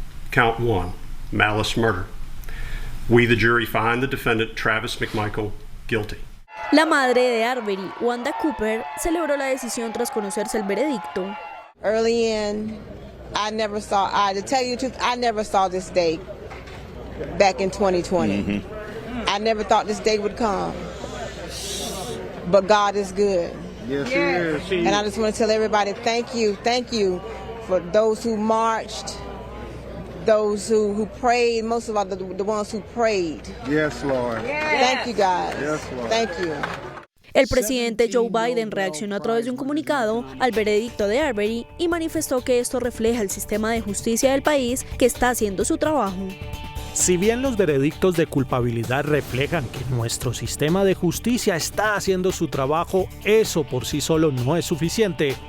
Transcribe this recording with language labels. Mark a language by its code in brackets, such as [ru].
[en] Count 1, malice murder. We, the jury, find the defendant, Travis McMichael, guilty. [es] La madre de Arbery, Wanda Cooper, celebró la decisión tras conocerse el veredicto. [en] Early in, I never saw this day back in 2020. I never thought this day would come. But God is good. Yes, He is. And I just want to tell everybody thank you for those who marched, those who prayed, most of all the ones who prayed. Yes, Lord. Thank you, guys. Yes, Lord. Thank you. [es] El presidente Joe Biden reaccionó a través de un comunicado al veredicto de Arbery y manifestó que esto refleja el sistema de justicia del país que está haciendo su trabajo. Si bien los veredictos de culpabilidad reflejan que nuestro sistema de justicia está haciendo su trabajo, eso por sí solo no es suficiente.